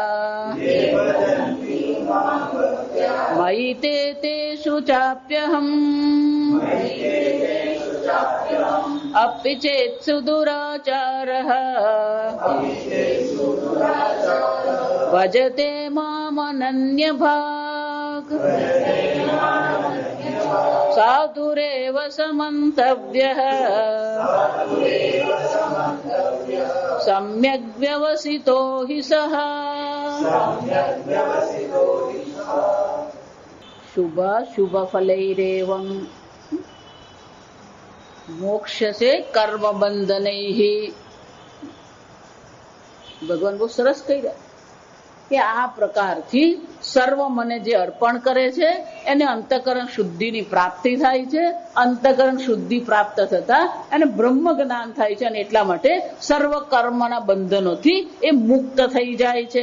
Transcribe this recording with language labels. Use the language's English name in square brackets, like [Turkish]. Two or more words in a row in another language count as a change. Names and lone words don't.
[Sanskrit] मयि ते तेषु चाप्यहम् अपि चेत् सुदुराचारः भजते मामनन्यभाक् साधुरेव समन्तव्यः सम्यग् व्यवसितो हि सः। शुभ शुभ फलैरेवं मोक्षसे कर्म બંધનૈઃ। [Gujarati] ભગવાન બહુ સરસ કહી રહ્યા કે આ પ્રકારથી સર્વ મને જે અર્પણ કરે છે એને અંતઃકરણ શુદ્ધિની પ્રાપ્તિ થાય છે। અંતઃકરણ શુદ્ધિ પ્રાપ્ત થતા અને બ્રહ્મ જ્ઞાન થાય છે અને એટલા માટે સર્વ કર્મના બંધનોથી એ મુક્ત થઈ જાય છે।